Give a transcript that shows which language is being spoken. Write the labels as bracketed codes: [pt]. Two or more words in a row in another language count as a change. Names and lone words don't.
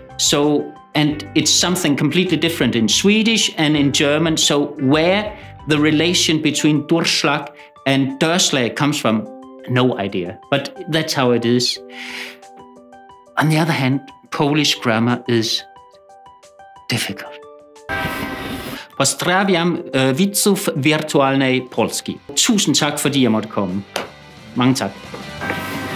[en] So, and it's something completely different in Swedish and in German. So where the relation between Durchschlag and dørslag comes from, no idea. But that's how it is. On the other hand, Polish grammar is difficult. [pl] Pozdrawiam widzów wirtualnej Polski. [da] Tusind tak, fordi jeg måtte komme. Mange tak.